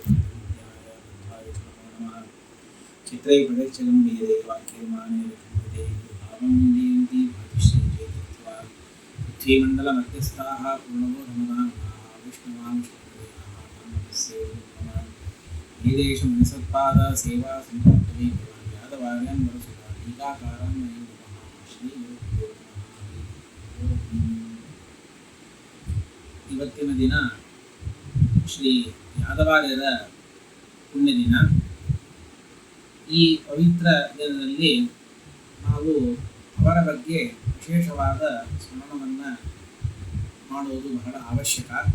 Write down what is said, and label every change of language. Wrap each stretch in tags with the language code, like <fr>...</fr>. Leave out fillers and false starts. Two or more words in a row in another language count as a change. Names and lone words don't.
<sa>बुद्धिविद्याय बुद्धाय च नमो नमः चित्रै प्रदक्षिणं वेदे वाक्यमाने रघुपते भावं देन्ति भातिश्रीजयतीर्था पृथ्वीमण्डलमध्यस्थाः पूर्णबोधमनाः विष्णुवांशप्रदेयाः नामस्य नमः वेदेशमनिसत्पाद सेवा सम्पत्तवे यादवार्यं वरसुधा टीकाकारं नयं नमः श्रीगुरुभ्यो नमः हरिः ओಂ।</sa> <kn>ಇವತ್ತಿನ ದಿನ ಶ್ರೀ ಯಾದವಾರ್ಯರ ಪುಣ್ಯದಿನ. ಈ ಪವಿತ್ರ ದಿನದಲ್ಲಿ ನಾವು ಅವರ ಬಗ್ಗೆ ವಿಶೇಷವಾದ ಸ್ಮರಣವನ್ನು ಮಾಡುವುದು ಬಹಳ ಅವಶ್ಯಕ.</kn>